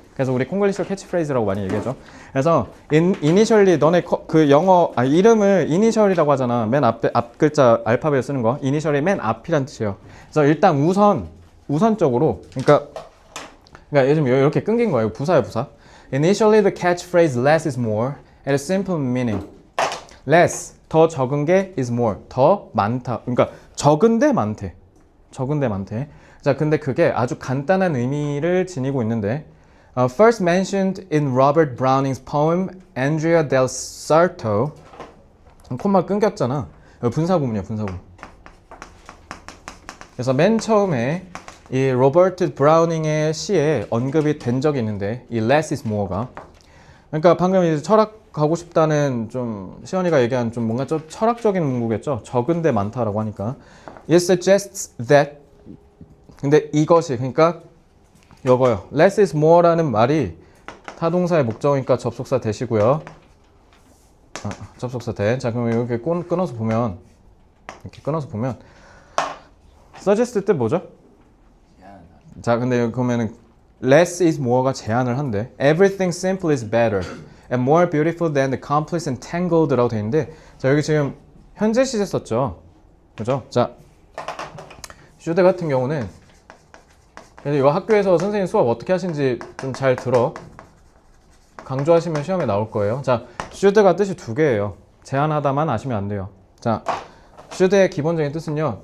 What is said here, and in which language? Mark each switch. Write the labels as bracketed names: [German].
[Korean] 그래서 우리 콩글리시로 캐치프레이즈라고 많이 얘기하죠. 그래서 이니셜리 너네 그 영어 이름을 이니셜이라고 하잖아. 맨 앞에 앞 글자 알파벳 쓰는 거. 이니셜이 맨 앞이란 뜻이에요. 그래서 일단 우선적으로 그러니까 요즘 이렇게 끊긴 거예요. 부사예요, 부사. [English] Initially the catchphrase less is more had a simple meaning. [Korean] less 더 적은 게 [English] is more [Korean] 더 많다. 그러니까 적은데 많대. 적은데 많대. 자, 근데 그게 아주 간단한 의미를 지니고 있는데 [English] first mentioned in Robert Browning's poem Andrea del Sarto. [Korean] 콤마 끊겼잖아. 분사 구문이야, 분사 구문. 그래서 맨 처음에 이 로버트 브라우닝의 시에 언급이 된 적이 있는데 이 less is more가 그러니까 방금 이제 철학 가고 싶다는 좀 시연이가 얘기한 좀 뭔가 좀 철학적인 문구겠죠. 적은데 많다라고 하니까 [English] it suggests that [Korean] 근데 이것이 그러니까 이거요. less is more라는 말이 타동사의 목적이니까 접속사 대시고요. 접속사 대. 자 그럼 이렇게 끊어서 보면 suggest 뜻 뭐죠? 자 근데 그러면은 less is more가 제한을 한대. [English] Everything simple is better and more beautiful than the complex and tangled라고 [Korean] 돼 있는데 자 여기 지금 현재 시제 썼죠. 그죠? 자 슈데 같은 경우는 그래서 이거 학교에서 선생님 수업 어떻게 하시는지 좀 잘 들어. 강조하시면 시험에 나올 거예요. 자 슈드가 뜻이 두 개예요. 제한하다만 아시면 안 돼요. 자 슈드의 기본적인 뜻은요.